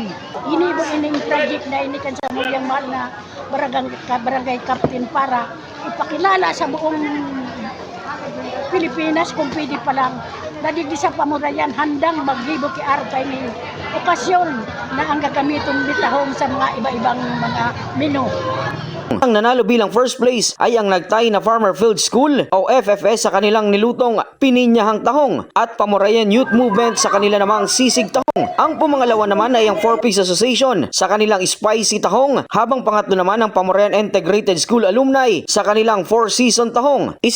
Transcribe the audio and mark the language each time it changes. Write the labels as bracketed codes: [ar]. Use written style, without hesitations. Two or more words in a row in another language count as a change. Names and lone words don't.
[bik] Ini mo ining project na ini kan sa muyang mahal na barangay captain para ipakilala sa buong Pilipinas [tl] kung pwede pa lang na dito sa Pamorayan [bik] handang maglibo ki kay ning okasyon na ang gagamiton ni tahong sa mga iba-ibang mga menu. [tl] Ang nanalo bilang first place ay ang nagtay na Farmer Field School o FFS sa kanilang nilutong pininyahang tahong at Pamorayan Youth Movement sa kanila namang sisig tahong. Ang pumangalawa naman ay ang 4-Piece Association sa kanilang spicy tahong, habang pangatlo naman ang Pamorayan Integrated School Alumni sa kanilang 4-Season tahong.